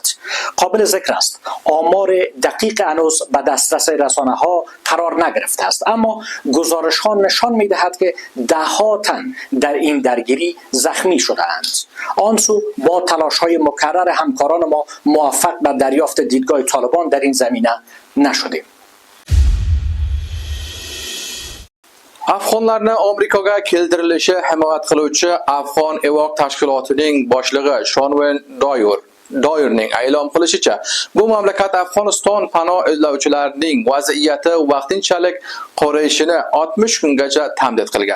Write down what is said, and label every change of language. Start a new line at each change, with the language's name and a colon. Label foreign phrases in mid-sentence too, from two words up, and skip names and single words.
Persian: قابل ذکر است آمار دقیق هنوز به دسترس رسانه‌ها قرار نگرفته است، اما گزارش‌ها نشان می‌دهد که ده‌ها تن در این درگیری زخمی شده‌اند. آن سو با تلاش‌های مکرر همکاران ما موفق به دریافت دیدگاه طالبان در این زمینه نشدیم.
Uzbek: Afg'onlarni Amerikaga keltirilishi himoya qiluvchi Afg'on evoq tashkilotining boshlig'i Shonven Doyerning e'lon qilishicha, bu mamlakat Afg'oniston panoh izlovchilarining vaziyati vaqtinchalik qorayishini 60 kungacha ta'minot qilgan.